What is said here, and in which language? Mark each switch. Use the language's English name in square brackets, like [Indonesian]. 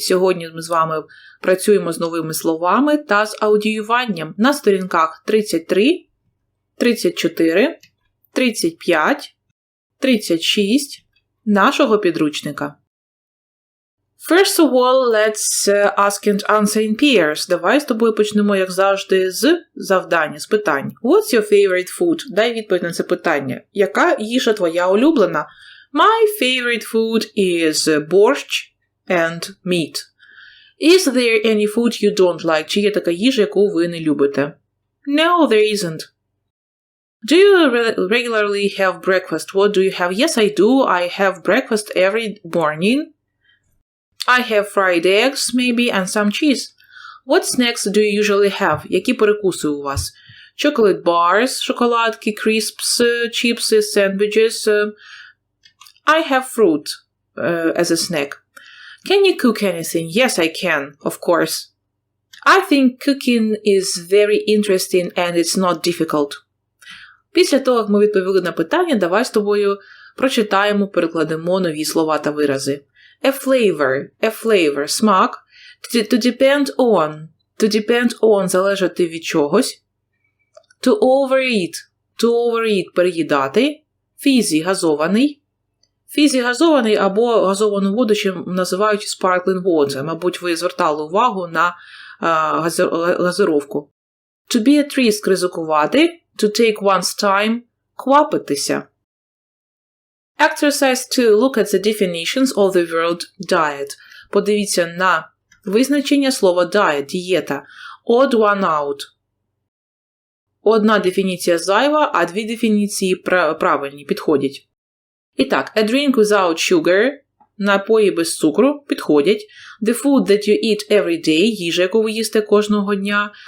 [Ukrainian] Сьогодні ми з вами працюємо з новими словами та з аудіюванням на сторінках 33, 34, 35, 36 нашого підручника. [English] First of all, let's ask and answer in pairs. [Ukrainian] Давай з тобою почнемо, як завжди, з завдання, з питань. [English] What's your favorite food? [Ukrainian] Дай відповідь на це питання. Яка їжа твоя улюблена? [English] My favorite food is borscht and meat. Is there any food you don't like? [Ukrainian] Чи є така їжа, яку ви не любите? [English] No, there isn't. Do you regularly have breakfast? What do you have? Yes, I do. I have breakfast every morning. I have fried eggs, maybe, and some cheese. What snacks do you usually have? [Ukrainian] Які перекуси у вас? [English] Chocolate bars, шоколадки, crisps, chips, sandwiches. I have fruit as a snack. Can you cook anything? Yes, I can, of course. I think cooking is very interesting and it's not difficult. [Ukrainian] Після того, як ми відповіли на питання, давай з тобою прочитаємо, перекладемо нові слова та вирази. [English] A flavor, смак. To depend on, [Ukrainian] залежати від чогось. [English] To overeat, переїдати. [Ukrainian] Fizzy, газований або газовану воду ще називають [English] sparkling water. [Ukrainian] Мабуть, ви звертали увагу на газировку. [English] To be at risk, ризикувати. To take one's time, квапитися. Exercise 2. Look at the definitions of the word diet. [Ukrainian] Подивіться на визначення слова diet, дієта. [English] Odd one out. [Ukrainian] Одна дефініція зайва, а дві дефініції правильні, підходять. І так, [English] a drink without sugar, [Ukrainian] напої без цукру, підходять. [English] The food that you eat every day, [Ukrainian] їжа, яку ви їсте кожного дня.